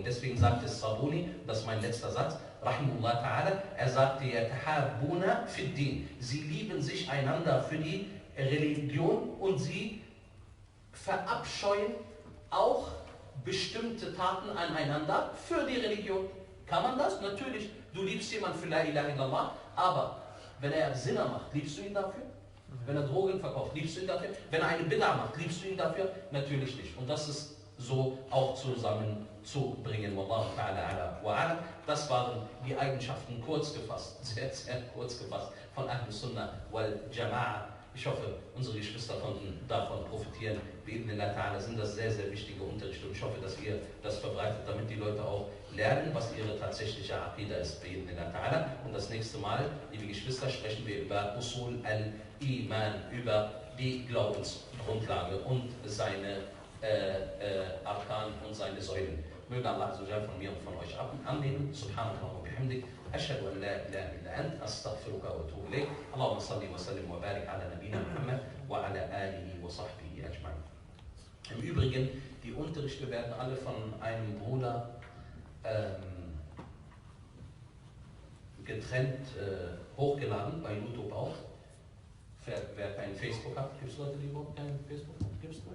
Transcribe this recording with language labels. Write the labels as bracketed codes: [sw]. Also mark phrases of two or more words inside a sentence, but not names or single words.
[de] Deswegen sagt es Sabuni, das ist mein letzter Satz, [ar] رحمه الله تعالى, [de] er sagte, [ar] يتحابون في الدين. [de] Sie lieben sich einander für die Religion und sie verabscheuen auch bestimmte Taten aneinander für die Religion. Kann man das? Natürlich. Du liebst jemanden für [ar] لا إله إلا الله, [de] aber wenn er Sinner macht, liebst du ihn dafür? Wenn er Drogen verkauft, liebst du ihn dafür? Wenn er eine Bid'a macht, liebst du ihn dafür? Natürlich nicht. Und das ist so auch zusammenzubringen. [ar] والله تعالى أعلى وأعلم. [de] Das waren die Eigenschaften kurz gefasst, sehr, sehr kurz gefasst von [ar] أهل السنة والجماعة. [de] Ich hoffe, unsere Geschwister konnten davon profitieren. [ar] بإذن الله تعالى [de] sind das sehr, sehr wichtige Unterrichte. Und ich hoffe, dass ihr das verbreitet, damit die Leute auch lernen, was ihre tatsächliche Aqiedah ist. [ar] بإذن الله تعالى. [de] Und das nächste Mal, liebe Geschwister, sprechen wir über [ar] أصول الإيمان, [de] über die Glaubensgrundlage und seine Arkan und seine Säulen. Möge Allah von mir und von euch annehmen. [ar] سبحان الله وبحمدك. أشهد أن لا إله إلا أنت أستغفرك وأتوب إليك اللهم صل وسلم وبارك على نبينا محمد وعلى آله وصحبه أجمعين. [de] Im Übrigen, die Unterrichte werden alle von einem Bruder getrennt hochgeladen, bei YouTube auch. Wer kein Facebook hat, gibt es Leute, die überhaupt kein Facebook haben? Gibst du?